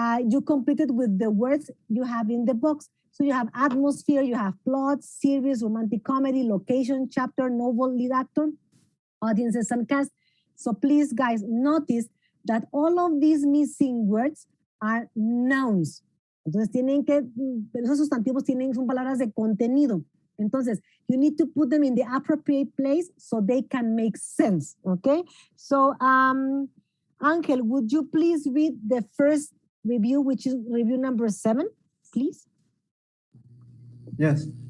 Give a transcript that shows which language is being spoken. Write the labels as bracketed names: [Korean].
[English] You completed with the words you have in the box. So you have atmosphere, you have plot, series, romantic comedy, location, chapter, novel, lead actor, audiences, and cast. So please, guys, notice that all of these missing words are nouns. [Spanish] Entonces esos sustantivos son palabras de contenido. [English] Entonces, you need to put them in the appropriate place so they can make sense, okay? So, Angel, would you please read the first review, which is review number 7, please? Yes.